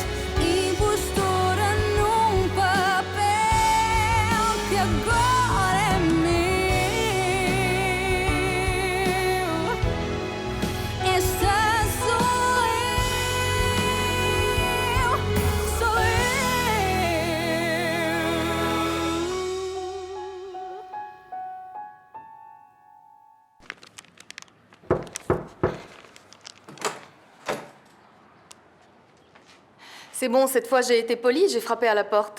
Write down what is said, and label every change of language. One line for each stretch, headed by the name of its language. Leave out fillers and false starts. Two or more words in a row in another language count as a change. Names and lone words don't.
Portuguese: Impostora num papel que agora é meu. Esta sou eu, sou eu.
French: C'est bon, cette fois j'ai été polie, j'ai frappé à la porte.